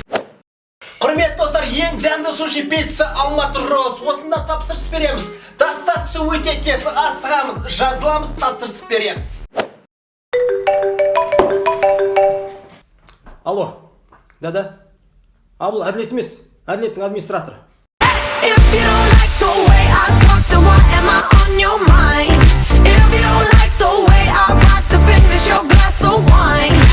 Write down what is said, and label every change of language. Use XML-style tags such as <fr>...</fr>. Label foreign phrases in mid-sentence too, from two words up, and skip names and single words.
<kk>Құрметті достар, ең дәмді суши пиццасы Алматы Роуз. Осында тапсырыс береміз. Доставкасы өте тез, асығамыз, жазыламыз, тапсырыс береміз.</kk> <ru>Алло, да.</ru> <kk>Бұл әділет емес, әділеттің администраторы.</kk> <en>If you don't like the way I talk, then why am I on your mind? If you don't like the way I rock, then finish your glass of wine.</en>